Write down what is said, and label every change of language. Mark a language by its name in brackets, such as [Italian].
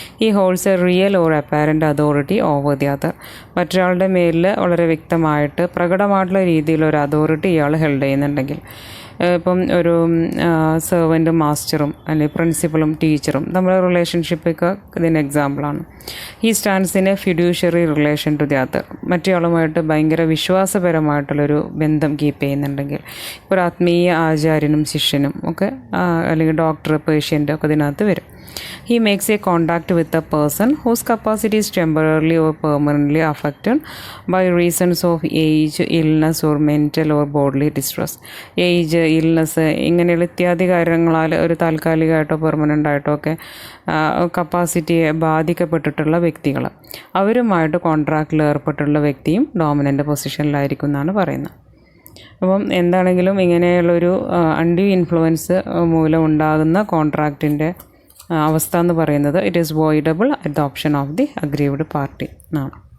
[English] he holds a real or apparent authority over the other, [Malayalam] മറ്റൊരാളുടെ മേലിൽ വളരെ വ്യക്തമായിട്ട് പ്രകടമായിട്ടുള്ള രീതിയിലൊരു അതോറിറ്റി ഇയാൾ ഹെൽഡ് ചെയ്യുന്നുണ്ടെങ്കിൽ, ഇപ്പം ഒരു സെർവൻറ്റും മാസ്റ്ററും അല്ലെങ്കിൽ പ്രിൻസിപ്പളും ടീച്ചറും നമ്മുടെ റിലേഷൻഷിപ്പൊക്കെ ഇതിന് എക്സാമ്പിളാണ്. [English] he stands in a fiduciary relation to the other, [Malayalam] മറ്റേയാളുമായിട്ട് ഭയങ്കര വിശ്വാസപരമായിട്ടുള്ളൊരു ബന്ധം കീപ്പ് ചെയ്യുന്നുണ്ടെങ്കിൽ, ഇപ്പോൾ ഒരു ആത്മീയ ആചാര്യനും ശിഷ്യനും ഒക്കെ അല്ലെങ്കിൽ ഡോക്ടർ, പേഷ്യൻ്റ് ഒക്കെ ഇതിനകത്ത് വരും. [English] He makes a contact with a person whose capacity is temporarily or permanently affected by reasons of age, illness or mental or bodily distress. [Malayalam] Age, illness ഇങ്ങനെയുള്ള ഇത്യാദി കാര്യങ്ങളാൽ ഒരു താൽക്കാലികമായിട്ടോ പെർമനൻ്റ് ആയിട്ടോ ഒക്കെ കപ്പാസിറ്റിയെ ബാധിക്കപ്പെട്ടിട്ടുള്ള വ്യക്തികൾ, അവരുമായിട്ട് കോൺട്രാക്റ്റിൽ ഏർപ്പെട്ടുള്ള വ്യക്തിയും ഡോമിനൻ്റ് പൊസിഷനിലായിരിക്കും എന്നാണ് പറയുന്നത്. അപ്പം എന്താണെങ്കിലും ഇങ്ങനെയുള്ളൊരു അൺഡ്യൂ ഇൻഫ്ലുവൻസ് മൂലം ഉണ്ടാകുന്ന കോൺട്രാക്റ്റിൻ്റെ അവസ്ഥ എന്ന് പറയുന്നത് [English] it is voidable at the option of the aggrieved party [Malayalam] എന്നാണ്.